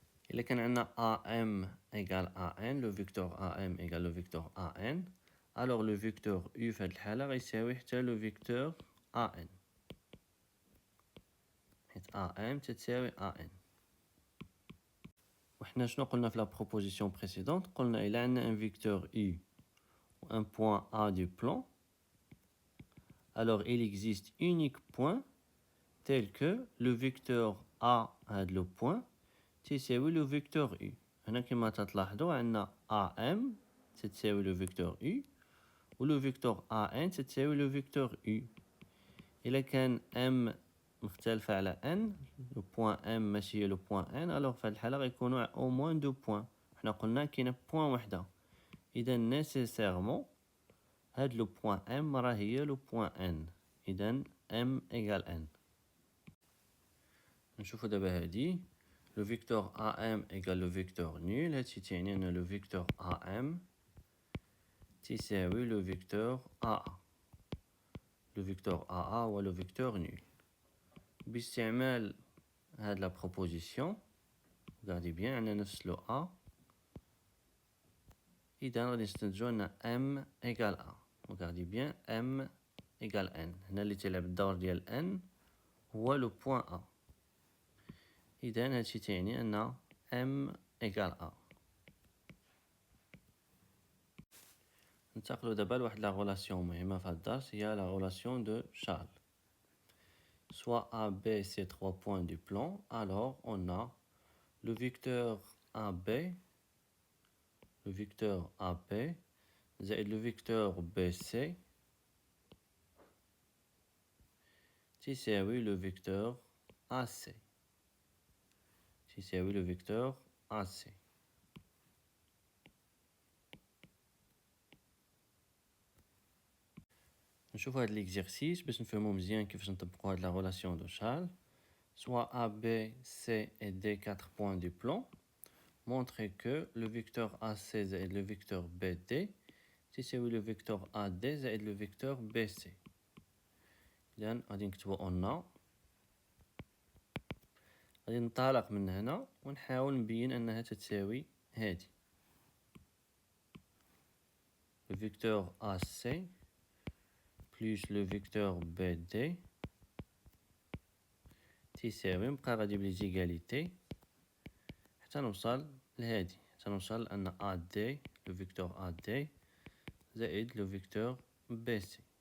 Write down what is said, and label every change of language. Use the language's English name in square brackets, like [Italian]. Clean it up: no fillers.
[Arabic] إلا كان عندنا [French] AM égale AN, le vecteur AM égale le vecteur AN, alors le vecteur U [Arabic] في هاد الحالة غيساوي حتى [French] le vecteur AN. [Arabic] حيت AM تساوي AN. وحنا شنو قلنا في [French] la proposition précédente؟ [Arabic] قلنا إلا عندنا [French] un vecteur U ou un point A du plan, alors il existe unique point tel que le vecteur A هاد le point تساوي le vecteur U. [Arabic] هنا كما تلاحظوا عندنا [French] AM تساوي le vecteur U و le vecteur AN تساوي le vecteur U. [Arabic] إلا كان M مختلفة على N, le point M ماشي هي le point N, alors في هاد الحالة غيكونوا [French] au moins 2 points. [Arabic] حنا قلنا كاينة point وحدة. إذا nécessairement هاد le point M راه هي le point N. إذا M égale N. نشوفوا دابا هادي. [French] Le vecteur AM égale le vecteur nul. [Arabic] هادشي تعني أن [French] le vecteur AM تساوي le vecteur AA. Le vecteur AA هو le vecteur nul. [Arabic] باستعمال هاد la proposition, [French] regardez bien, [Arabic] عندنا نفس لو A. إذا غادي نستنتجو أن M égale A. [French] Regardez bien, M égale N. [Arabic] هنا اللي تيلعب الدور ديال N هو le point A. إذا هادشي تعني أن M égale A. ننتقلوا دابا لواحد [French] لا غولاسيون مهمة [Arabic] في هاد الدرس هي [French] لا غولاسيون دو شارل. Soit A, B, c'est 3 points du plan, alors on a le vecteur AB, زائد le vecteur BC تساوي le vecteur AC. [Arabic] نشوفوا هذا l'exercice باش نفهموا مزيان كيفاش نطبقوا هاد la relation de Charles. [French] Soit A, B, C et D 4 points du plan. Montrer que le vecteur AC زائد le vecteur BD تساوي le vecteur AD زائد le vecteur BC. [Arabic] إذن غادي نكتبو أن غادي ننطلق من هنا ونحاول نبين أنها تتساوي هادي [French] le vecteur AC plus le vecteur BD [Arabic] تساوي نبقى غادي بليزيغاليتي حتى نوصل لهادي حتى نوصل لأن AD le vecteur AD زائد le vecteur BC.